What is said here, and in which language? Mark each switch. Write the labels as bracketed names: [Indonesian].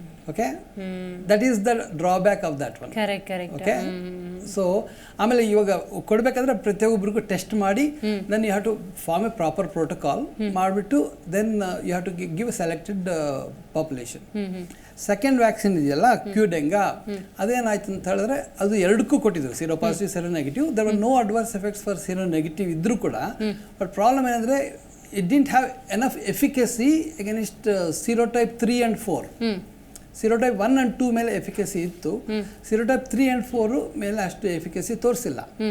[English] Okay, that is the drawback of that one. Okay, so [Kannada] ಆಮೇಲೆ ಇವಾಗ ಕೊಡಬೇಕಾದ್ರೆ ಪ್ರತಿಯೊಬ್ಬರಿಗೂ ಟೆಸ್ಟ್ ಮಾಡಿ [English] Then you have to form a proper protocol ಮಾಡಿಬಿಟ್ಟು then you have to give a selected population. [Kannada] Second vaccine ಇದೆಯಲ್ಲ, Qdenga, ಅದೇನಾಯ್ತು ಅಂತ ಹೇಳಿದ್ರೆ ಅದು ಎರಡಕ್ಕೂ ಕೊಟ್ಟಿದ್ರು, zero positive, zero negative. [English] there were no adverse effects for sero negative [Kannada] ಇದ್ರೂ ಕೂಡ. [English] But problem ಏನಂದರೆ it didn't have enough efficacy against serotype 3 and 4. [Kannada] serotype 1 and 2 ಮೇಲೆ ಎಫಿಕಸಿ ಇತ್ತು, serotype 3 and 4 ಮೇಲೆ ಅಷ್ಟು ಎಫಿಕಸಿ ತೋರಿಸಿಲ್ಲ.